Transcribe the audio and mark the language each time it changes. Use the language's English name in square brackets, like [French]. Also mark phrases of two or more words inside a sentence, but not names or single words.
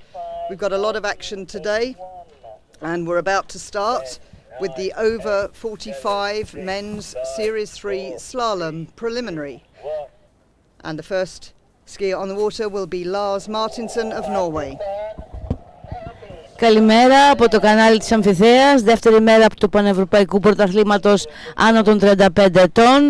[English] We've got a lot of action today and we're about to start with the over 45 men's Series 3 slalom preliminary. And the first skier on the water will be Lars Martinsen of Norway. [Greek] Καλημέρα από το κανάλι της Αμφιθέας, δεύτερη μέρα του Πανευρωπαϊκού Πρωταθλήματος άνω των 35 ετών.